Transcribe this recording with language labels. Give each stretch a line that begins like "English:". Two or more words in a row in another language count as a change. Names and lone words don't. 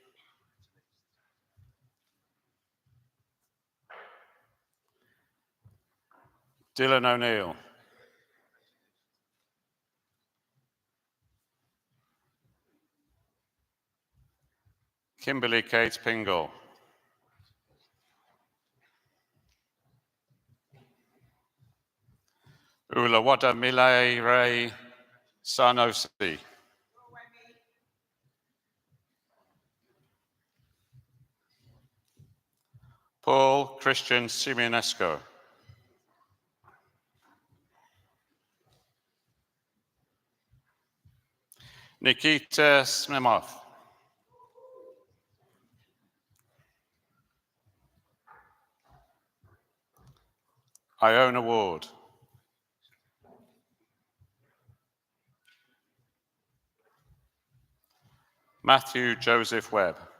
English: Dylan O'Neill. Kimberly Kate Pingle. Ulawada Milay Ray Sanosi. Paul Christian Simeonesco. Nikita Smimov. Iona Ward. Matthew Joseph Webb.